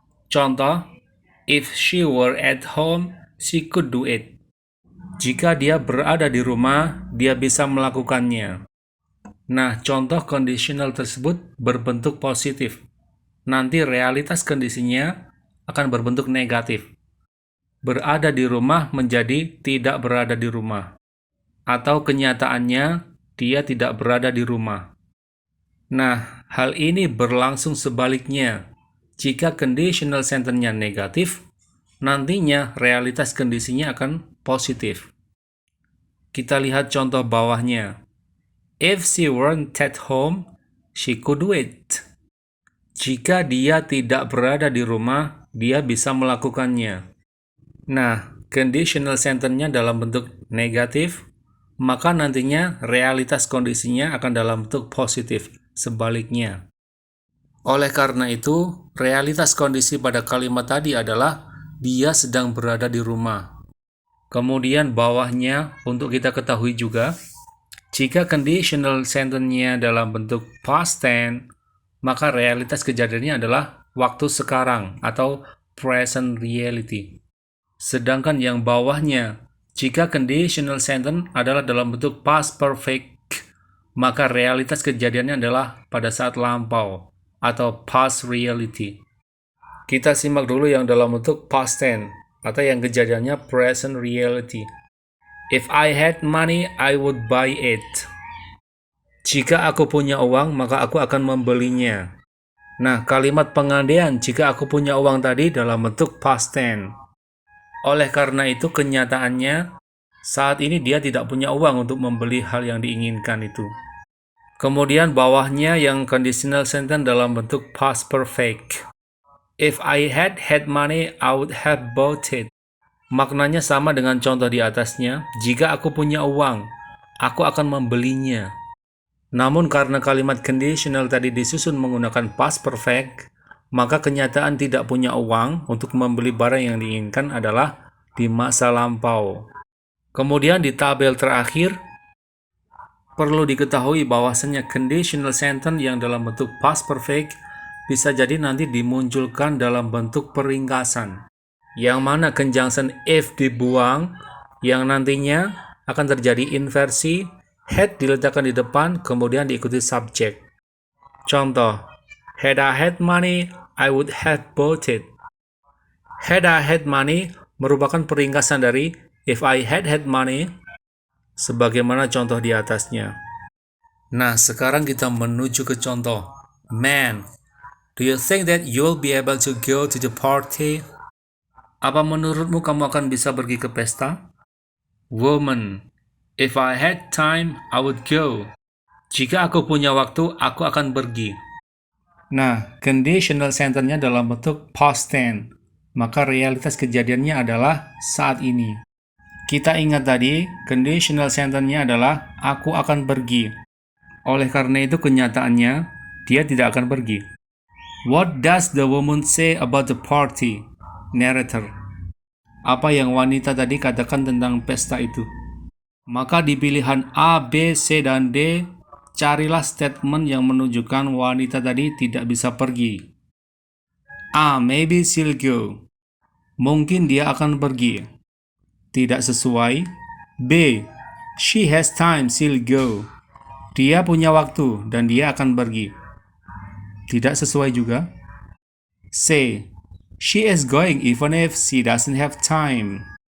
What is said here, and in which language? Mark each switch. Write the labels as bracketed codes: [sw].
[en] Contoh, if she were at home, she could do it. [id] Jika dia berada di rumah, dia bisa melakukannya. Nah, contoh conditional tersebut berbentuk positif. Nanti realitas kondisinya akan berbentuk negatif. Berada di rumah menjadi tidak berada di rumah. Atau kenyataannya dia tidak berada di rumah. Nah, hal ini berlangsung sebaliknya. Jika conditional sentence-nya negatif, nantinya realitas kondisinya akan positif. Kita lihat contoh bawahnya. [en] If she weren't at home, she could do it. [id] Jika dia tidak berada di rumah, dia bisa melakukannya. Nah, conditional sentence-nya dalam bentuk negatif, maka nantinya realitas kondisinya akan dalam bentuk positif, sebaliknya. Oleh karena itu, realitas kondisi pada kalimat tadi adalah dia sedang berada di rumah. Kemudian bawahnya untuk kita ketahui juga, jika conditional sentence-nya dalam bentuk past tense, maka realitas kejadiannya adalah waktu sekarang atau present reality. Sedangkan yang bawahnya, jika conditional sentence adalah dalam bentuk past perfect, maka realitas kejadiannya adalah pada saat lampau atau past reality. Kita simak dulu yang dalam bentuk past tense atau yang kejadiannya present reality. [en] If I had money, I would buy it. [id] Jika aku punya uang, maka aku akan membelinya. Nah, kalimat pengandaian jika aku punya uang tadi dalam bentuk past tense. Oleh karena itu, kenyataannya saat ini dia tidak punya uang untuk membeli hal yang diinginkan itu. Kemudian bawahnya yang conditional sentence dalam bentuk past perfect. [en] If I had money, I would have bought it. [id] Maknanya sama dengan contoh di atasnya. Jika aku punya uang, aku akan membelinya. Namun karena kalimat conditional tadi disusun menggunakan past perfect, maka kenyataan tidak punya uang untuk membeli barang yang diinginkan adalah di masa lampau. Kemudian di tabel terakhir, perlu diketahui bahwasannya conditional sentence yang dalam bentuk past perfect bisa jadi nanti dimunculkan dalam bentuk peringkasan. Yang mana conjunction if dibuang, yang nantinya akan terjadi inversi, had diletakkan di depan, kemudian diikuti subjek. [en] Contoh, had I had money, I would have bought it. Had I had money [id] merupakan peringkasan dari [en] if I had money, [id] sebagaimana contoh di atasnya. Nah, sekarang kita menuju ke contoh. [en] Man, do you think that you'll be able to go to the party? [id] Apa menurutmu kamu akan bisa pergi ke pesta? [en] Woman, if I had time, I would go. [id] Jika aku punya waktu, aku akan pergi. Nah, conditional sentence-nya dalam bentuk past tense, maka realitas kejadiannya adalah saat ini. Kita ingat tadi, conditional sentence-nya adalah aku akan pergi. Oleh karena itu kenyataannya, dia tidak akan pergi. [en] What does the woman say about the party? [id] Narrator. Apa yang wanita tadi katakan tentang pesta itu? Maka di pilihan A, B, C, dan D, carilah statement yang menunjukkan wanita tadi tidak bisa pergi. A. [en] Maybe she'll go. [id] Mungkin dia akan pergi. Tidak sesuai. B. [en] She has time, she'll go. [id] Dia punya waktu dan dia akan pergi. Tidak sesuai juga. C. [en] She is going even if she doesn't have time.